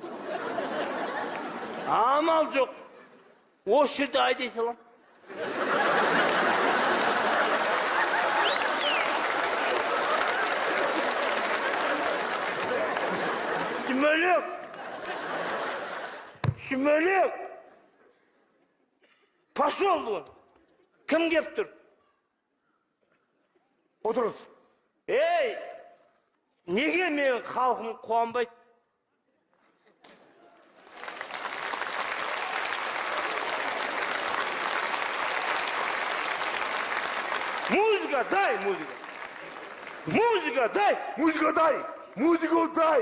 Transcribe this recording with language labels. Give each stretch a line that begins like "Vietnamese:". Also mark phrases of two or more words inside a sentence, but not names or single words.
Kazakh: Амал жоқ. Осы жерде айдай салам. Сүмелек! Сүмелек!
Russian: Пошел вон!
Kazakh: Кім кеп тұр? Отырыңыз. Ей! Неге менің халқым қуанбайды?
Russian: Музыка, дай музыка! Музыка, дай! Музыка дай! Музыку дай!